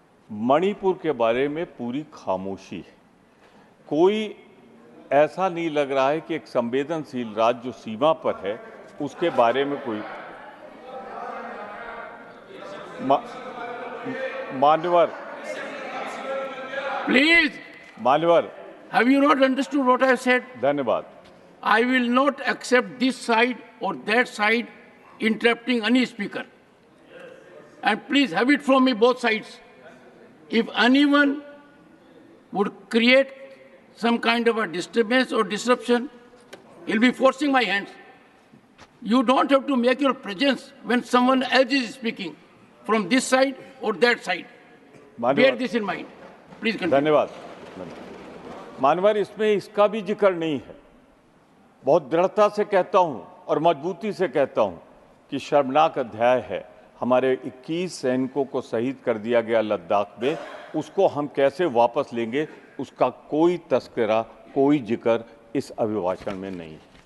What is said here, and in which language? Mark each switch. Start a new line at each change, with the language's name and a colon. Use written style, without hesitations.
Hindi: मणिपुर के बारे में पूरी खामोशी है। कोई ऐसा नहीं लग रहा है कि एक संवेदनशील राज्य जो सीमा पर है उसके बारे में कोई मान्यवर,
English: Please.
Hindi: मान्यवर,
English: Have you not understood what I have said?
Hindi: धन्यवाद।
English: I will not accept this side or that side interrupting any speaker. And please have it from me both sides. If anyone would create some kind of a disturbance or disruption, he'll be forcing my hands. You don't have to make your presence when someone else is speaking from this side or that side. Bear this in mind. Please continue.
Hindi: धन्यवाद। मानवर, इसमें इसका भी जिक्र नहीं है। बहुत दृढ़ता से कहता हूं और मजबूती से कहता हूं कि शर्मनाक अध्याय है। हमारे 21 सैनिकों को शहीद कर दिया गया लद्दाख में, उसको हम कैसे वापस लेंगे उसका कोई तस्करा, कोई जिक्र इस अभिभाषण में नहीं है।